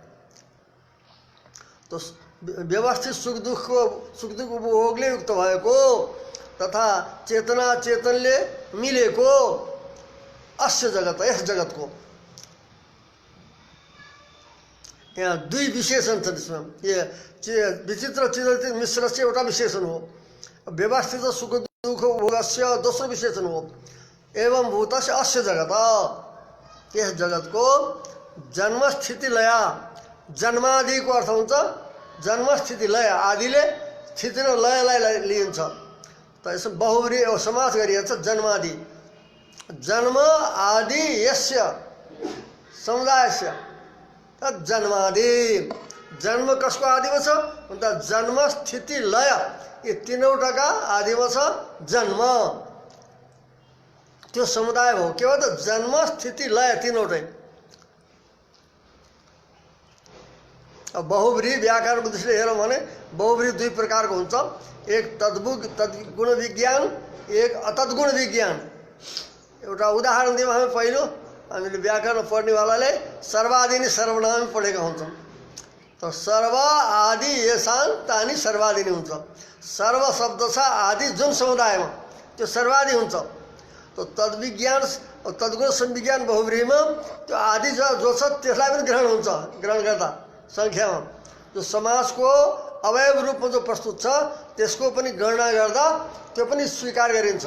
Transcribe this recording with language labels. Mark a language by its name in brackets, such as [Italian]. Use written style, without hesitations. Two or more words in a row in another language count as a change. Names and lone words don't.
[Nepali] तो व्यवस्थित सुख दुःख उपभोगले युक्त भएको तथा चेतना चेतनले मिलेको [Sanskrit] अस्य जगत, [Nepali] यस जगतको यहाँ दुई विशेषण छ। त्यसमा [Sanskrit] विचित्र चिदचित् मिश्रस्य [Nepali] एउटा विशेषण हो, [Sanskrit] व्यवस्थित सुख दुःख उपभोगस्य [Nepali] दोस्रो विशेषण हो। [Sanskrit] एवं भूतस्य अस्य जगत, [Nepali] यस जगतको जन्मस्थिति लया, जन्मादिको अर्थ हुन्छ जन्मस्थिति लय, आदिले स्थिति र लयलाई लिइन्छ। त यसमा बहुब्री समास गरिएको छ जन्मादि। [Sanskrit] जन्म आदि यस्य समुदायस्य तत् जन्मादि। [Nepali] जन्म कसको आदिमा छ भन्दा जन्म स्थिति लय यी तीनवटाका आदिमा छ जन्म, त्यो समुदाय हो। के हो त? जन्म स्थिति लय तीनवटै। अब बहुब्री व्याकरणको दृष्टिले हेरौँ भने बहुब्री दुई प्रकारको हुन्छ, एक तद्गुण विज्ञान, एक अतद्गुण विज्ञान। एउटा उदाहरण दिउँ, हामी पहिलो हामीले व्याकरण पढ्नेवालाले सर्वादिनी सर्वनाम पढेका हुन्छौँ। [Sanskrit] त सर्व आदि येषां तानि सर्वादिनी हुन्छ। [Nepali] सर्व शब्द छ आदि जुन समुदायमा, त्यो सर्वादि हुन्छ। त्यो तद्विज्ञान तद्गुण संविज्ञान बहुव्रीहिमा त्यो आदि जो छ त्यसलाई पनि ग्रहण हुन्छ, ग्रहण गर्दा सङ्ख्यामा। जो समासको अवयव रूपमा जो प्रस्तुत छ त्यसको पनि गणना गर्दा त्यो पनि स्वीकार गरिन्छ।